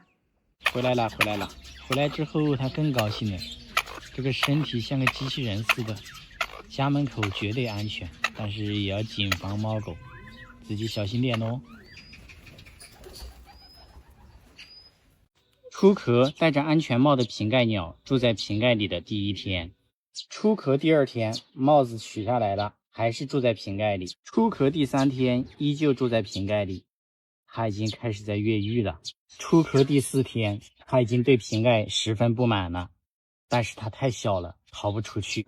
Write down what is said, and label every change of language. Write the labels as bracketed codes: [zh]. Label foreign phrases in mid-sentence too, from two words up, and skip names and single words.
[zh] 回來了回來了，回來之後他更高興了，這個身體像個機器人似的。家門口絕對安全，但是也要謹防貓狗，自己小心點哦。出殼戴着安全帽的瓶蓋鳥住在瓶蓋裡的第一天，出殼第2天帽子取下來了，還是住在瓶蓋裡。出殼第3天依舊住在瓶蓋裡，它已經開始在越獄了。出殼第4天，它已經對瓶蓋十分不滿了，但是它太小了，逃不出去。